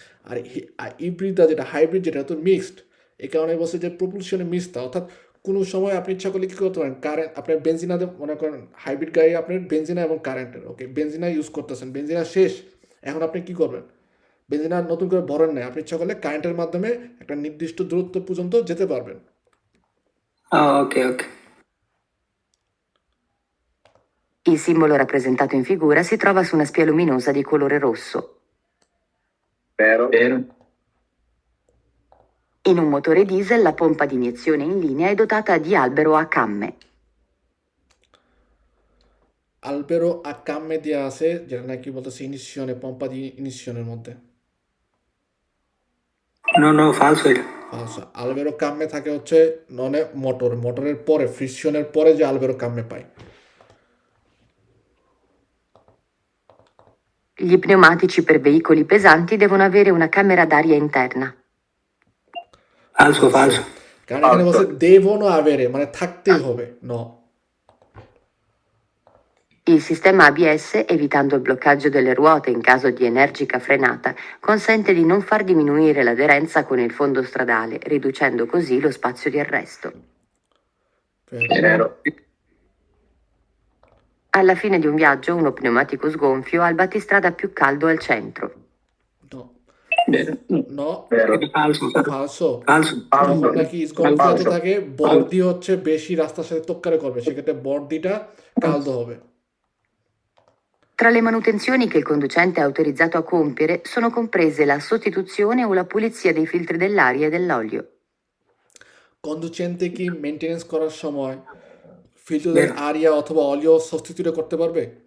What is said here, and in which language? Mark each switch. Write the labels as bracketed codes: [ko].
[bn] আর ইব্রিডটা যেটা হাইব্রিড, যেটা তো মিক্সড, এই কারণে বলছে যে প্রপুলশনে মিক্সড, অর্থাৎ কোনো সময় আপনি ইচ্ছা করলে কী করতে পারেন, কারেন্ট আপনার বেঞ্জিনাতে, মনে করেন হাইব্রিড গাড়ি আপনার বেঞ্জিনা এবং কারেন্টের, ওকে, বেঞ্জিনা ইউজ করতেছেন, বেঞ্জিনা শেষ, এখন আপনি কী করবেন, বেঞ্জিনা নতুন করে ভরেন নাই, আপনি ইচ্ছা করলে কারেন্টের মাধ্যমে একটা নির্দিষ্ট দূরত্ব পর্যন্ত যেতে পারবেন। [en] Okay okay. [it] Il simbolo rappresentato in figura si trova su una spia luminosa di colore rosso. Vero? Vero. In un motore diesel la pompa di iniezione in linea è dotata di albero a camme. [bn] আলবেরো আকামে দেওয়া আছে, যেটা নাকি বলতেছে ইনিশিয়নে, পম্পা দি ইনিশিয়নের মধ্যে। [it] নো নো, ফালসো এটা। [bn] আচ্ছা, আলবেরো কাম্মে থাকে হচ্ছে ননে মোটরের পরে, ফ্রিকশনের পরে যে আলবেরো কাম্মে পাই। [it] Gli pneumatici per veicoli pesanti devono avere una camera d'aria interna. ফালসো ফালসো। [bn] কারণ এখানে বলছে দেবনো আবেরে, মানে থাকতেই হবে, ন। [it] Il sistema ABS, evitando il bloccaggio delle ruote in caso di energica frenata, consente di non far diminuire l'aderenza con il fondo stradale, riducendo così lo spazio di arresto. Vero? Alla fine di un viaggio, uno pneumatico sgonfio ha il battistrada più caldo al centro. No, Vero. no, Vero? ফালসো ফালসো। ফালসো। [bn] যখন নাকি স্কর্পিওতে [it] ফালসো। [bn] থাকে, বর্দি হচ্ছে বেশি রাস্তার সাথে তোক্কারে করবে, সেক্ষেত্রে বর্দিটা কালদো হবে। [it] Tra le manutenzioni che il conducente è autorizzato a compiere sono comprese la sostituzione o la pulizia dei filtri dell'aria e dell'olio. [bn] কন্ডুচেন্টে কি মেনটেনেন্স করার সময় ফিল্টারের আরিয়া অথবা অলিও সাবস্টিটিউট করতে পারবে?